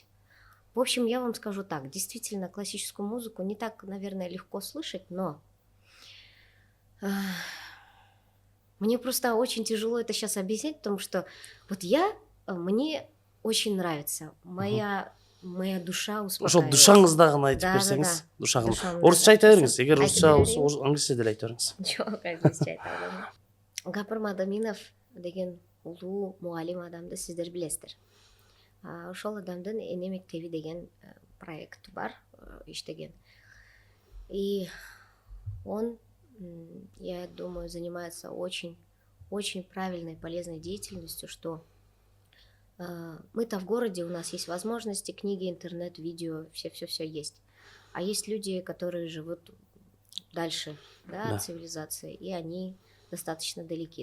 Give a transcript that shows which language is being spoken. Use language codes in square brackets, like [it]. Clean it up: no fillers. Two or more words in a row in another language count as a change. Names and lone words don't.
[ru] В общем, я вам скажу так, действительно, классическую музыку не так, наверное, легко слышать, но мне просто очень тяжело это сейчас объяснить, потому что вот мне очень нравится, моя душа успокаивается. [ky] Ошол душаңыздагыны айтып берсеңиз, душаңыз. Орусча айта бериңиз, эгер орусча болсо англисче деле айта бериңиз. Жок, англисче айта берем. Гапыр Мадаминов деген улуу мугалим адамды сиздер билесиздер. Ошол адамдын Эне мектеби деген проект бар, иштеген. [ru] И он, я думаю, занимается очень правильной, полезной деятельностью, что мы-то в городе, у нас есть возможности, книги, интернет, видео, все есть. А есть люди, которые живут дальше, да, от цивилизации, и они достаточно далеки.